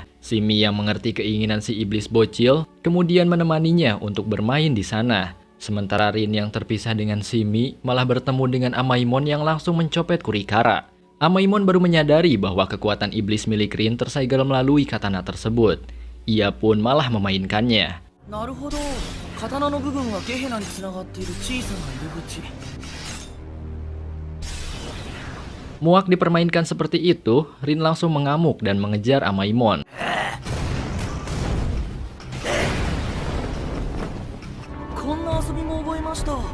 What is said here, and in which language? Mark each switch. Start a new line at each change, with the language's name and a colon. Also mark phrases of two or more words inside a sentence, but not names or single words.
Indonesian: Shimi yang mengerti keinginan si iblis bocil, kemudian menemaninya untuk bermain di sana. Sementara Rin yang terpisah dengan Shimi malah bertemu dengan Amaimon yang langsung mencopet Kurikara. Amaimon baru menyadari bahwa kekuatan iblis milik Rin tersegel melalui katana tersebut. Ia pun malah memainkannya.
Japanese: なるほど。刀の部分がゲヘナにつながっている小さな入り口。
Indonesian: Muak dipermainkan seperti itu, Rin langsung mengamuk dan mengejar Amaimon.
Japanese: こんな遊びも覚えました。